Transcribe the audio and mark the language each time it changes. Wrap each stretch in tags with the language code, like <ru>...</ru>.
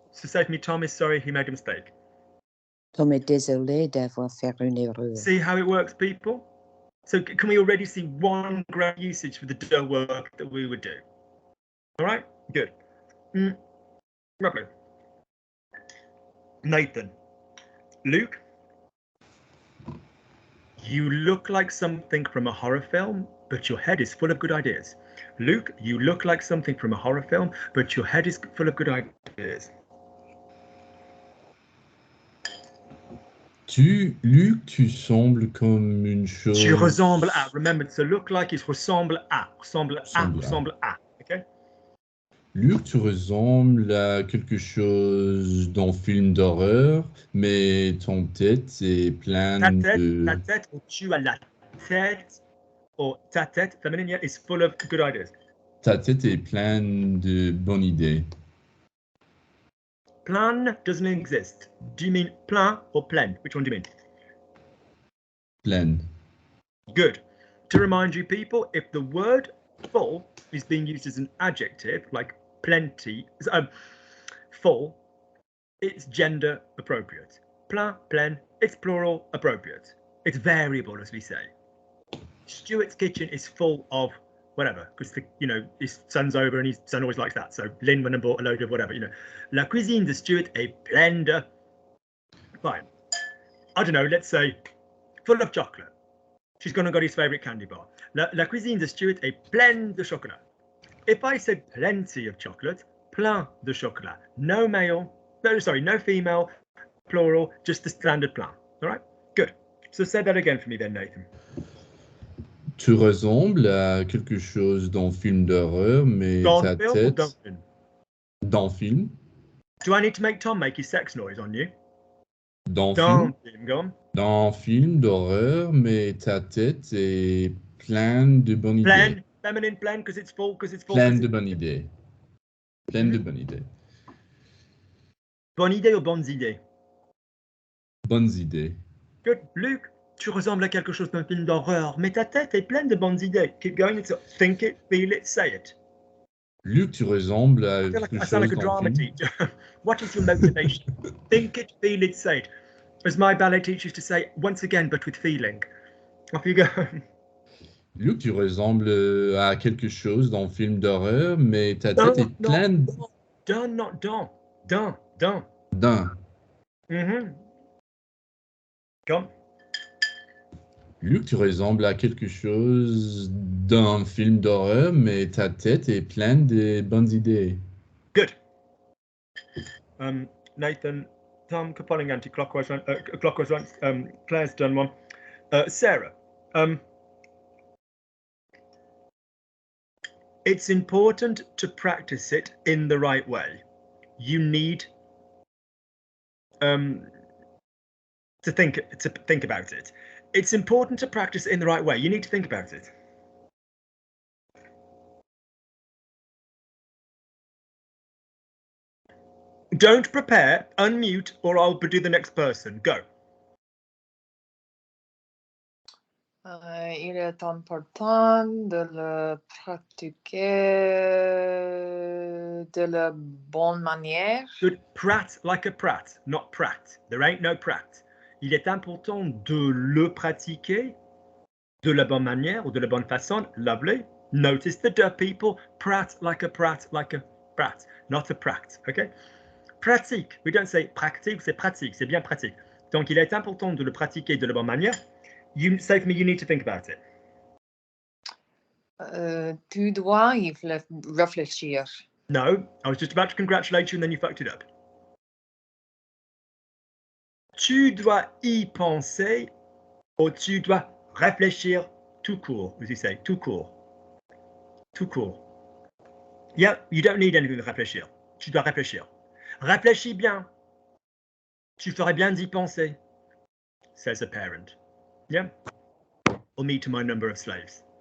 <en>So say to me, Tom is sorry he made a mistake.</en> <fr>Tom est désolé d'avoir fait une erreur.</fr> <en>See how it works, people? So can we already see one great usage for the de work that we would do? All right, good. Lovely. Nathan. Luke, you look like something from a horror film, but your head is full of good ideas. Luke, you look like something from a horror film, but your head is full of good ideas.</en> <fr>Luc, tu sembles comme une chose... Tu ressembles à.</fr> <en>Remember, to look like is</en> <fr>ressemble à. Ressemble à.</fr> <en>Okay?</en> <fr>Luc, tu ressembles à quelque chose dans film d'horreur, mais ton tête est pleine de... Ta tête, ou tu as la tête, or ta tête, feminine, yeah,</fr> <en>is full of good ideas.</en> <fr>Ta tête est pleine de bonnes idées.</fr> <en>Plein doesn't exist. Do you mean plein or pleine? Which one do you mean?</en> <fr>Pleine.</fr> <en>Good. To remind you people, if the word full is being used as an adjective, like plenty, full, it's gender appropriate. Plein, pleine, it's plural appropriate. It's variable, as we say. Stuart's kitchen is full of whatever, because his son's over and his son always likes that. So Lynn went and bought a load of whatever,</en> <fr>La cuisine de Stuart est pleine de...</fr> <en>Fine. I don't know, let's say full of chocolate. She's gone and got his favourite candy bar.</en> <fr>La cuisine de Stuart est pleine de chocolat.</fr> <en>If I said plenty of chocolate,</en> <fr>plein de chocolat.</fr> <en>No male, no female, plural, just the standard plein. All right, good. So say that again for me then, Nathan.</en> <fr>Tu ressembles à quelque chose dans film d'horreur, mais ta tête... Dans film.</fr> <en>Do I need to make Tom make his sex noise on you?</en> <fr>Dans film.</fr> <en>Go on.</en> <fr>Dans film d'horreur, mais ta tête est pleine de bonnes idées.</fr> <en>Feminine, pleine, because it's full,</en> <fr>Pleine de bonnes idées. Pleine de bonnes idées. Bonne idée ou bonnes idées? Bonnes idées.</fr> <en>Good.</en> <fr>Luke, tu ressembles à quelque chose d'un film d'horreur, mais ta tête est pleine de bonnes idées.</fr> <en>Keep going. Think it, feel it, say it.</en> <fr>Luc, tu ressembles à quelque chose.</fr> <en>I sound like a drama teacher. What is your motivation? Think it, feel it, say it. As my ballet teacher used to say, once again, but with feeling. Off you go.</en> <fr>Luc, tu ressembles à quelque chose dans le film d'horreur, mais ta tête est pleine... D'un,</fr> <en>not</en> <fr>d'un. D'un. D'un.</fr> <en>Come.</en> <fr>Luc, tu ressembles à quelque chose d'un film d'horreur, mais ta tête est pleine de bonnes idées.</fr> <en>Good. Nathan, Tom, Kapoling anti-clockwise, clockwise once. Claire's done one. Sarah, it's important to practice it in the right way. You need to think about it. It's important to practice it in the right way. You need to think about it. Don't prepare, unmute, or I'll do the next person. Go.</en> <fr>Il est important de le pratiquer de la bonne manière.</fr> <en>Good. Prat like a prat, not prat. There ain't no prat.</en> <fr>Il est important de le pratiquer de la bonne manière or de la bonne façon.</fr> <en>Lovely. Notice the de people. Prat like a prat, not a prat. Okay. Pratique. We don't say pratique,</en> <fr>c'est pratique. C'est bien pratique. Donc, il est important de le pratiquer de la bonne manière.</fr> <en>You say for me, you need to think about it.</en> <fr>Tu dois y réfléchir.</fr> <en>No, I was just about to congratulate you and then you fucked it up.</en> <fr>Tu dois y penser ou tu dois réfléchir tout court,</fr> <en>as you say,</en> <fr>tout court. Tout court.</fr> <en>Yeah, you don't need anything to réfléchir.</en> <fr>Tu dois réfléchir. Réfléchis bien. Tu ferais bien d'y penser,</fr> <en>says a parent. Yeah. Or me to my number of slaves.</en>